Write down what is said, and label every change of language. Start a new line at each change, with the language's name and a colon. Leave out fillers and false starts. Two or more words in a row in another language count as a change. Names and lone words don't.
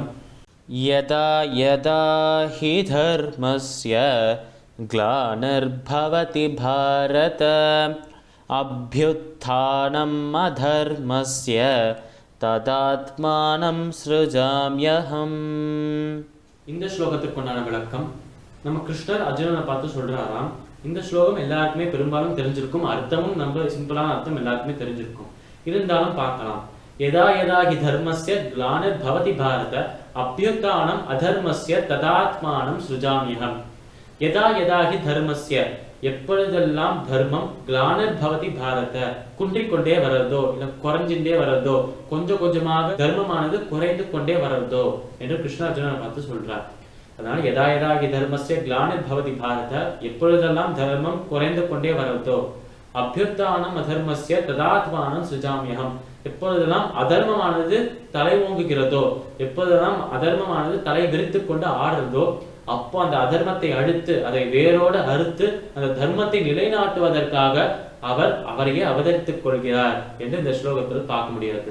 Sanskrit: यदा यदा हि धर्मस्य ग्लानिर्भवति भारत अभ्युत्थानम् अधर्मस्य तदात्मानं सृजाम्यहम्.
Tamil: இந்த ஸ்லோகத்திற்குண்டான விளக்கம் நம்ம கிருஷ்ணர் அர்ஜுனனை பார்த்து சொல்றாராம். இந்த ஸ்லோகம் எல்லாருக்குமே பெரும்பாலும் தெரிஞ்சிருக்கும், அர்த்தமும் நம்ம சிம்பிளான அர்த்தம் எல்லாருக்குமே தெரிஞ்சிருக்கும். இருந்தாலும் பார்க்கலாம்.
Sanskrit: यदा यदा हि धर्मस्य ग्लानिर्भवति भारत अभ्युत्थानम् अधर्मस्य तदात्मानं सृजाम्यहम्. यदा यदा हि धर्मस्य
Tamil: எப்பொழுதெல்லாம் தர்மம்
Sanskrit: ग्लानिर्भवति भारत
Tamil: குன்றிக்கொண்டே வரதோ இல்ல குறைஞ்சின்றே வரதோ கொஞ்சம் கொஞ்சமாக தர்மமானது குறைந்து கொண்டே வரதோ என்று கிருஷ்ண அர்ஜுனனை பார்த்து சொல்றார். அதனால
Sanskrit: यदा यदा हि धर्मस्य ग्लानिर्भवति भारत
Tamil: எப்பொழுதெல்லாம் தர்மம் குறைந்து கொண்டே வரதோ
Sanskrit: अभ्युत्थानम् अधर्मस्य तदात्मानं सृजाम्यहम्
Tamil: எப்பொழுதெல்லாம் அதர்மமானது தலை ஓங்குகிறதோ எப்பொழுதெல்லாம் அதர்மமானது தலை விரித்து கொண்டு ஆடுறதோ அப்போ அந்த அதர்மத்தை அழித்து அதை வேரோட அறுத்து அந்த தர்மத்தை நிலைநாட்டுவதற்காக அவர் அவரையே அவதரித்துக் கொள்கிறார் என்று இந்த ஸ்லோகத்தில் பார்க்க முடியாது.